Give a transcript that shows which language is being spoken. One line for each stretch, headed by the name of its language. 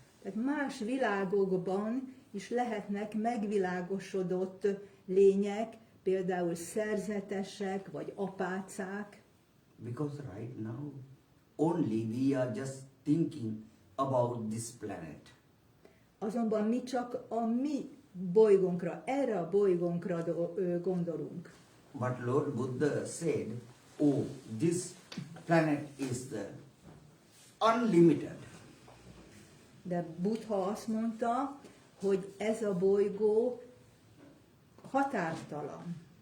Hungarian: Tehát más világokban is lehetnek megvilágosodott lények, például szerzetesek vagy apácák.
English: Because right now only we are just thinking about this planet.
Hungarian: Azonban mi csak a mi bolygónkra, erre a bolygónkra gondolunk.
English: But Lord Buddha said, oh, this planet is the unlimited.
Hungarian: De Buddha azt mondta, hogy ez a bolygó határtalan.